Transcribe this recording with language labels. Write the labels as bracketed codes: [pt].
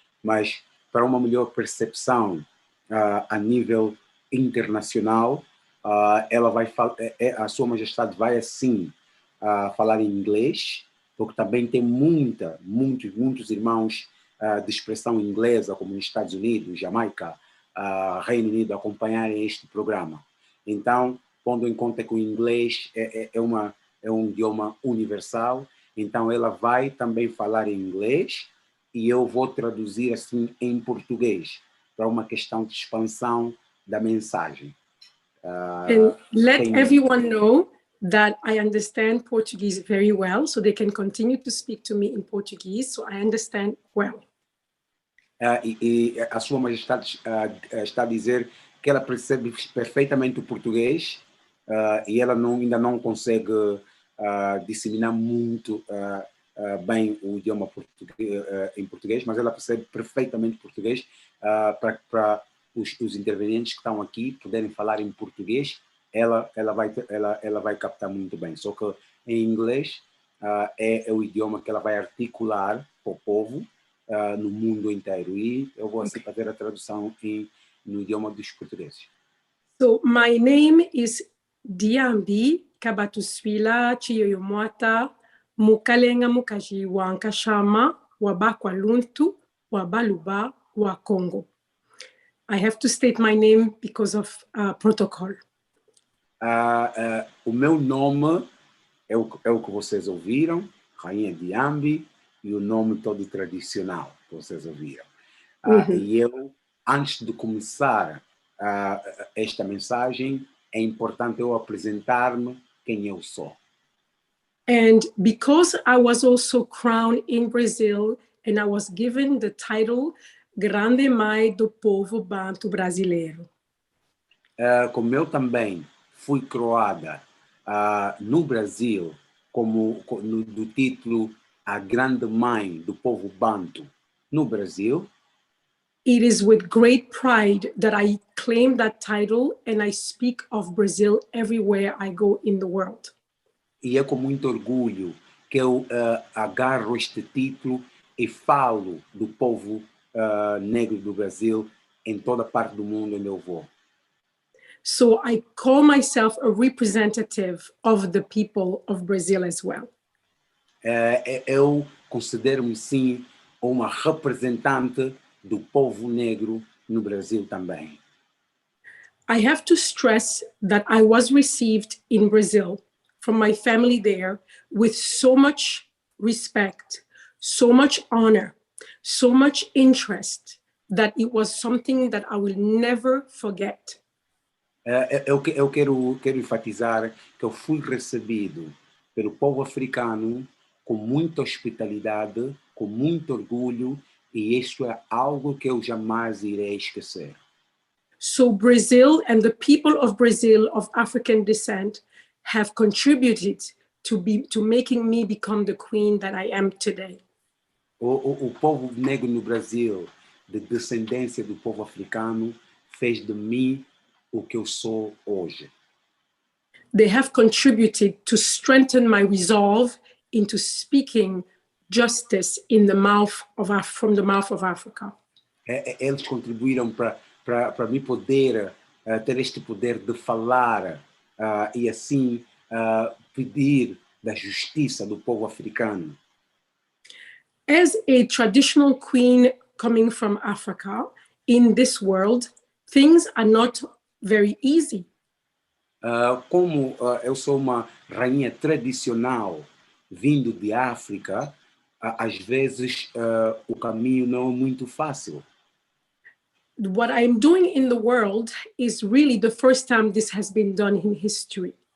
[pt] Mas, para uma melhor percepção a nível internacional, a Sua Majestade vai assim falar em inglês, porque também tem muitos irmãos de expressão inglesa, como nos Estados Unidos, Jamaica, Reino Unido, acompanharem este programa. Então, pondo em conta que o inglês é um idioma universal, então ela vai também falar em inglês e eu vou traduzir assim em português, para uma questão de expansão da mensagem. [en] And let everyone know that I understand Portuguese very well, so they can continue to speak to me in Portuguese, so I understand well. [pt] E a Sua Majestade está a dizer que ela percebe perfeitamente o português e ela ainda não consegue disseminar muito bem o idioma em português, mas ela percebe perfeitamente português para os intervenientes que estão aqui poderem falar em português, ela vai captar muito bem. Só que em inglês é o idioma que ela vai articular para o povo no mundo inteiro. E eu vou assim fazer a tradução no idioma dos portugueses. [en] So my name is Diambi, Kabatusuila, Chiyoyomwata, Mukalenga Mukaji, Wankashama, Wabakwa Luntu, Wabaluba, Wakongo. I have to state my name because of protocol. [pt] O meu nome é o que vocês ouviram, Rainha Diambi, e o nome todo tradicional que vocês ouviram. E eu, antes de começar esta mensagem, é importante eu apresentar-me quem eu sou. [en] And because I was also crowned in Brazil and I was given the title Grande Mãe do Povo Banto Brasileiro. [pt] Como eu também fui coroada no Brasil do título A Grande Mãe do Povo Banto no Brasil, [en] it is with great pride that I claim that title and I speak of Brazil everywhere I go in the world. [pt] E é com muito orgulho que eu agarro este título e falo do povo negro do Brasil em toda parte do mundo onde eu vou. [en] So I call myself a representative of the people of Brazil as well. [pt] Eu considero-me sim uma representante do povo negro no Brasil também. [en] I have to stress that I was received in Brazil from my family there with so much respect, so much honor, so much interest that it was something that I will never forget. [pt] Eu quero enfatizar que eu fui recebido pelo povo africano com muita hospitalidade, com muito orgulho, e isso é algo que eu jamais irei esquecer. [en] So Brazil and the people of Brazil of African descent have contributed to making me become the queen that I am today. [pt] O povo negro no Brasil, de descendência do povo africano, fez de mim o que eu sou hoje. [en] They have contributed to strengthen my resolve into speaking justice in the from the mouth of Africa. [pt] Eles contribuíram para mim poder ter este poder de falar e assim pedir da justiça do povo africano. [en] As a traditional queen coming from Africa, in this world, things are not very easy. [pt] Como eu sou uma rainha tradicional vindo de África, às vezes o caminho não é muito fácil. [en] What I'm doing in the world is really the first time this has been done in history.